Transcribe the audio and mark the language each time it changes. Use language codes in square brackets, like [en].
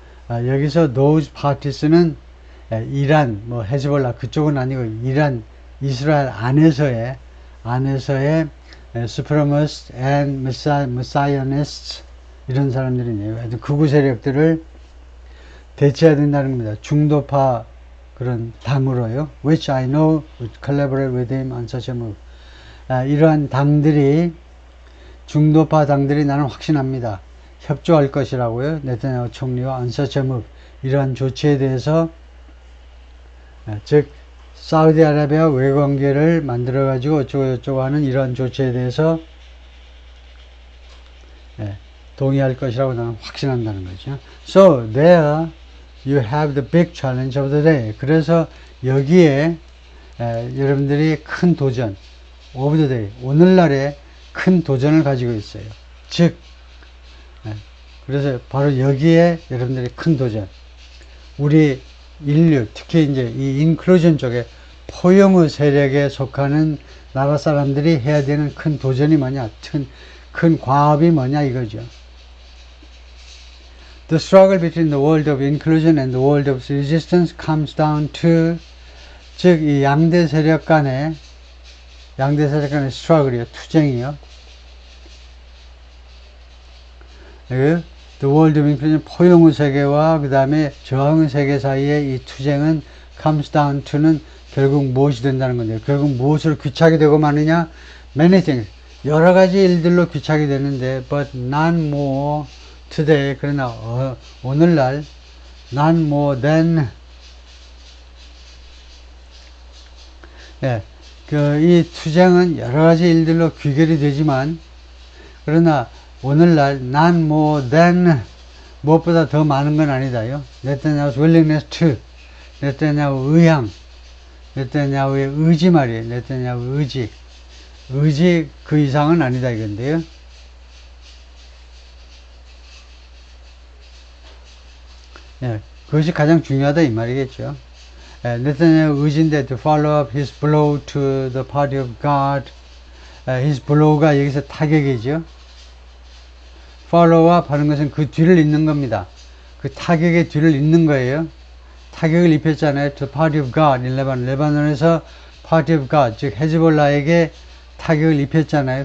[ko] 여기서 [en] those parties [ko] 는 이란, 뭐 헤즈볼라 그쪽은 아니고 이란, 이스라엘 안에서의 [en] supremacists and messianists [ko] 이런 사람들이네요. 극우 세력들을 대체해야 된다는 겁니다. 중도파 그런 당으로요. [en] Which I know would collaborate with him on such a move. [ko] 이러한 당들이 중도파 당들이 나는 확신합니다. 협조할 것이라고요. 네타냐후 총리와 [en] on such a move. [ko] 이러한 조치에 대해서 즉 사우디아라비아 외관계를 만들어 가지고 어쩌고 하는 이러한 조치에 대해서 동의할 것이라고 나는 확신한다는 거죠. [en] So there you have the big challenge of the day. [ko] 그래서 여기에 여러분들이 큰 도전 [en] of the day, [ko] 오늘날의 큰 도전을 가지고 있어요. 즉 그래서 바로 여기에 여러분들이 큰 도전, 우리 인류, 특히 이제 이 인클루전 쪽에 포용의 세력에 속하는 나라 사람들이 해야 되는 큰 도전이 뭐냐, 큰 과업이 뭐냐 이거죠. [en] The struggle between the world of inclusion and the world of resistance comes down to, [ko] 즉 이 양대 세력 간의 struggle이요, 투쟁이요. [en] The world of inclusion, [ko] 포용의 세계와 그 다음에 저항의 세계 사이의 이 투쟁은 [en] comes down to [ko] 는 결국 무엇이 된다는 건데요. 결국 무엇으로 귀착이 되고 마느냐? [en] Many things. [ko] 여러 가지 일들로 귀착이 되는데, [en] but not more today. [ko] 그러나 오늘날 [en] not more than, [ko] 이 투쟁은 여러 가지 일들로 귀결이 되지만, 그러나 오늘날 not more than, 무엇보다 더 많은 건 아니다요. 네타냐후's [en] willingness to, [ko] 네타냐후 의향, 네타냐후의 의지 말이에요. 네타냐후 의지 그 이상은 아니다 이건데요. 그것이 가장 중요하다 이 말이겠죠. 네타냐후 의지인데 [en] to follow up his blow to the party of God. his blow [ko] 가 여기서 타격이죠. [en] follow up [ko] 하는 것은 그 뒤를 잇는 겁니다. 그 타격의 뒤를 잇는 거예요. 타격을 입혔잖아요. [en] to party of God in Lebanon. [ko] 레바논에서 [en] party of God, [ko] 즉 헤즈볼라에게 타격을 입혔잖아요.